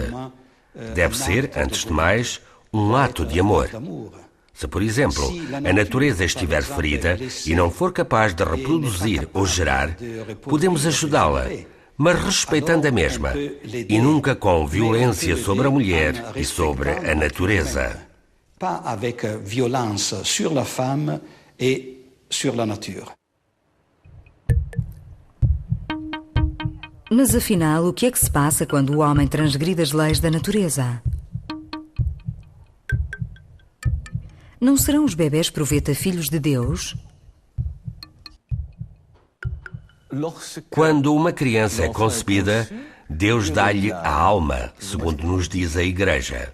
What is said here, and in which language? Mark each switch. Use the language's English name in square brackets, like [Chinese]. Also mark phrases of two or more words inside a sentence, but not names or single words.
[Portuguese] Deve ser, antes de mais, um ato de amor. Se, por exemplo, a natureza estiver ferida e não for capaz de reproduzir ou gerar, podemos ajudá-la, mas respeitando a mesma, e nunca com violência sobre a mulher e sobre a natureza. [French] Pas avec violence sur la femme et sur la nature. [Portuguese] Mas afinal, o que é que se passa quando o homem transgride as leis da natureza? Não serão os bebés proveta filhos de Deus? Quando uma criança é concebida, Deus dá-lhe a alma, segundo nos diz a Igreja.